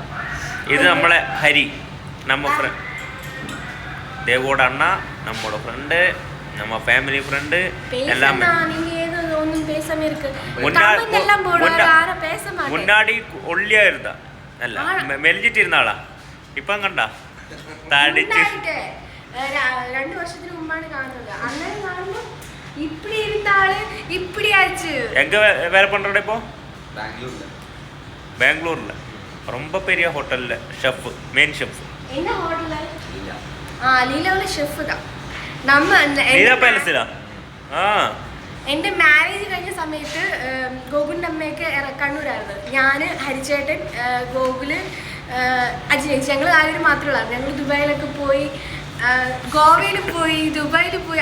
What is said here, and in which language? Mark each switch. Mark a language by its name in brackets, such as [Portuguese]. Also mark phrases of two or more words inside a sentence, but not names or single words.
[Malayalam] ഇത് നമ്മളെ ഹരി, നമ്മ ഫ്രണ്ട് ദേവോട് അണ്ണ, നമ്മുടെ ഫ്രണ്ട്, നമ്മ ഫാമിലി ഫ്രണ്ട് എല്ലാം. മുന്നാടി ഒള്ളിയായിരുന്ന അല്ല മെലിഞ്ഞിട്ടിരുന്ന ആളാ. ഇപ്പം കണ്ട തടിച്ച് 2 വർഷത്തിന് മുമ്പാണ് കാണുന്നത്. അങ്ങനെ കാണുമ്പോ [Tamil] இப்படி இருந்தாலே இப்படி ஆச்சு. எங்க வேலை பண்றோட இப்போ? பெங்களூர்ல ரொம்ப பெரிய ஹோட்டல்ல ஷெஃப், மெயின் ஷெஃப். என்ன ஹோட்டல்ல? [Malayalam] ലീലയിലെ ഷെഫ് தான். നമ്മ ലീല പാലസിലാ. എൻ്റെ മാരേജ് കഴിഞ്ഞ സമയത്ത് ഗോകുലിൻ്റെ അമ്മയൊക്കെ കണ്ണൂരായിരുന്നു. ഞാൻ, ഹരിച്ചേട്ടൻ, ഗോകുല്, അജിനേച്ചി, ഞങ്ങൾ ആരും മാത്രമേ ഉള്ളൂ. ഞങ്ങൾ ദുബായിലൊക്കെ പോയി, ഗോവയിൽ പോയി, ദുബായിൽ പോയി.